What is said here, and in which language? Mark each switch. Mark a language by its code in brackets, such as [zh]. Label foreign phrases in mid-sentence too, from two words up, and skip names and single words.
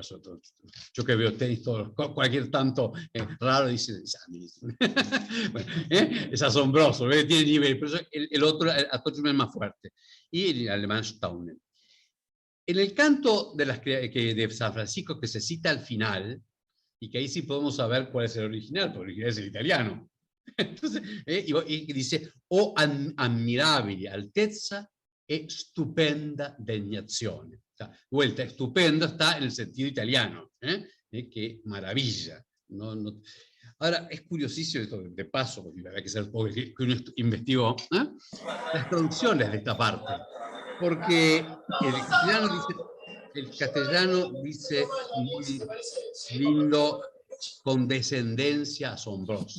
[es] Yo que veo tenis, cualquier tanto raro dice, bueno, es asombroso, tiene nivel, pero el otro, astonishment es más fuerte. Y el alemán staunen. En el canto de San Francisco, que se cita al final, y que ahí sí podemos saber cuál es el original, porque el original es el italiano. Entonces, y dice, [it] o admirabile altezza e stupenda degnazione. [es] O sea, vuelta, estupenda está en el sentido italiano, que maravilla. Ahora, es curiosísimo esto de paso, porque hay que ser que uno investigó, las traducciones de esta parte, porque el castellano dice lindo, con descendencia asombrosa.